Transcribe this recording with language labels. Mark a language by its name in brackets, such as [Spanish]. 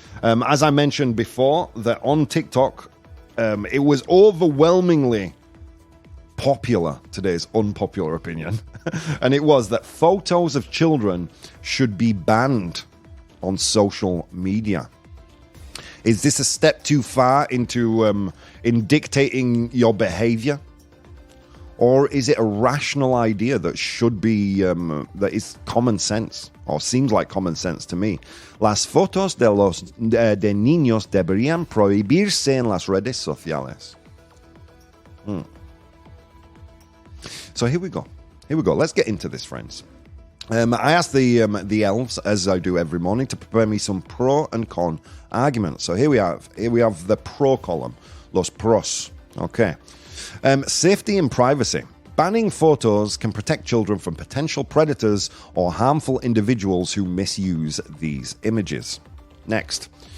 [English] As I mentioned before, that on TikTok, it was overwhelmingly popular, today's unpopular opinion, and it was that photos of children should be banned on social media. Is this a step too far into in dictating your behavior, or is it a rational idea that should be that is common sense, or seems like common sense to me? [Spanish] Las fotos de niños deberían prohibirse en las redes sociales. [English] So here we go. Let's get into this, friends. I asked the elves, as I do every morning, to prepare me some pro and con arguments. So here we have the pro column, [Spanish] los pros. [English] Okay. Safety and privacy. Banning photos can protect children from potential predators or harmful individuals who misuse these images. Next.